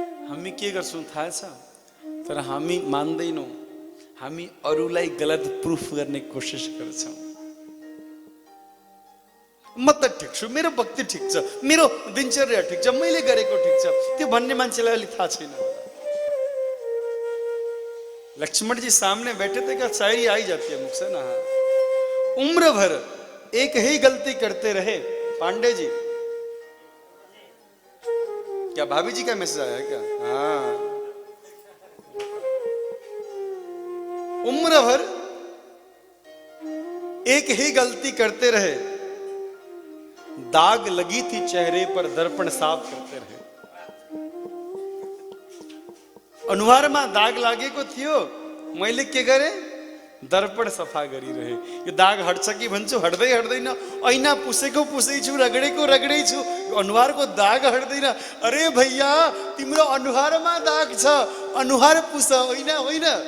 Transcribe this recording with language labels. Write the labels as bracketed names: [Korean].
[Nepali] हामी के गर्छौँ थाहा छ? तर हामी मान्दैनौँ। हामी अरूलाई गलत प्रुफ गर्ने कोसिस गर्छौँ। म त ठिक छु, मेरो भक्ति ठिक छ, मेरो दिनचर्या ठिक छ, मैले गरेको ठिक छ, त्यो भन्ने मान्छेलाई अलि थाहा छैन। [Hindi] लक्ष्मण जी सामने बैठे थे, क्या शायरी आई जाती है मुख से ना। उम्र भर एक ही गलती करते रहे। पांडे जी, क्या भाभी जी का मैसेज आया क्या? हाँ, उम्र भर एक ही गलती करते रहे, दाग लगी थी चेहरे पर, दर्पण साफ करते रहे। [Nepali] अनुहार में दाग लागेको थियो, मैले के गरे? दर्पण सफा गरिरहे। यो दाग हट्छ कि भन्छु, हट्दै हट्दैन। ऐना पुसेको पुसै छु, रगडेको रगडै छु, अनुहारको दाग हट्दैन। अरे भैया, तिम्रो अनुहारमा दाग छ, अनुहार पुस, ऐना होइन।